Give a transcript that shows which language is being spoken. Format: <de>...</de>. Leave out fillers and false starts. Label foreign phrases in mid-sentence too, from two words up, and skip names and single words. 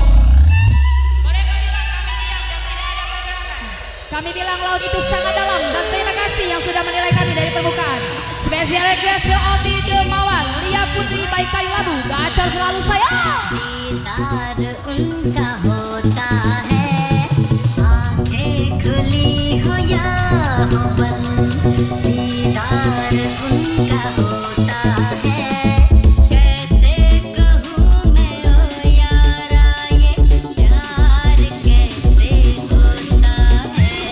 <id>Kami bilang laut itu sangat dalam dan terima kasih yang sudah menilai kami dari permukaan. Spesial request ke Omi Dermawan, Lia Putri Baik Kayu Labu, gacor selalu sayang.</id> <hi>दीदार उनका होता है, आंखें खुली हो या हो बंद, दीदार उनका होता है। कैसे कहूँ मैं ओ यारा ये प्यार कैसे होता है।</hi>